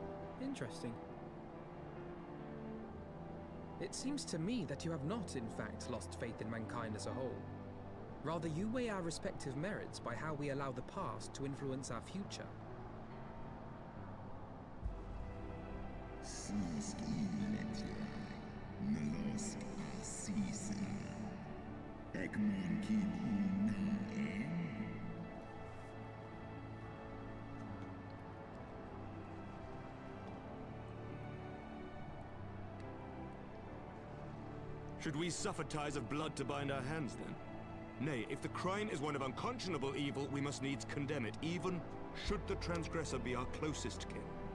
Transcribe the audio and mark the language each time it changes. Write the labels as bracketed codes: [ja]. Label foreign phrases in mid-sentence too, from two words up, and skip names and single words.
[en] Interesting. It seems to me that you have not, in fact, lost faith in mankind as a whole. Rather, you weigh our respective merits by how we allow the past to influence our future. Susk iletlai, Nalosk asisa, Ekmon kin unaen. Should we suffer ties of blood to bind our hands, then? Nay, if the crime is one of unconscionable evil, we must needs condemn it, even should the transgressor be our closest kin.